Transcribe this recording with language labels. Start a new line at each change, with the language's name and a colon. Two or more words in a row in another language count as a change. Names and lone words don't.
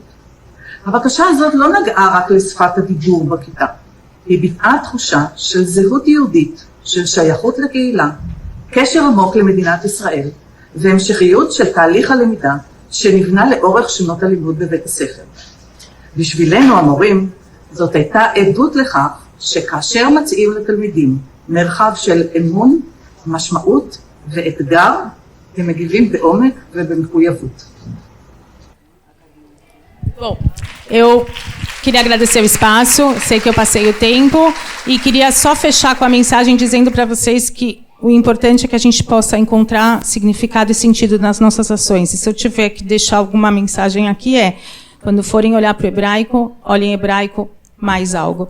Hebrew: הבקשה הזאת לא נגעה רק לשפת הדיבור בכיתה, היא ביטאה תחושה של זהות יהודית, של שייכות לקהילה, קשר עמוק למדינת ישראל, והמשכיות של תהליך הלמידה שנבנה לאורך שנות הלימוד בבית הספר. בשבילנו המורים, זאת הייתה עדות לכך שכאשר מציעים לתלמידים מרחב של אמון, משמעות ואתגר, הם מגיבים בעומק ובמחויבות.
Portuguese: Bom, eu queria agradecer o espaço, sei que eu passei o tempo, e queria só fechar com a mensagem dizendo para vocês que o importante é que a gente possa encontrar significado e sentido nas nossas ações. E se eu tiver que deixar alguma mensagem aqui quando forem olhar para o hebraico, olhem hebraico mais algo.